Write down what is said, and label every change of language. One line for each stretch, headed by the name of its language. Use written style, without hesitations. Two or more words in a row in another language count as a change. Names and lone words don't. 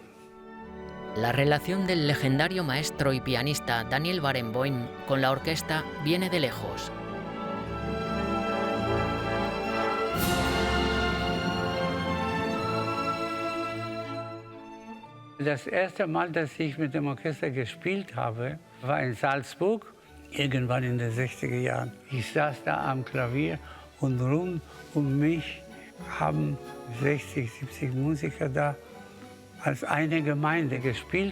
Spanish: La relación del legendario maestro y pianista Daniel Barenboim con la orquesta viene de lejos.
German: Das erste Mal, dass ich mit dem Orchester gespielt habe, war in Salzburg, irgendwann in den 60er Jahren. Ich saß da am Klavier und rund um mich haben 60, 70 Musiker da als eine Gemeinde gespielt.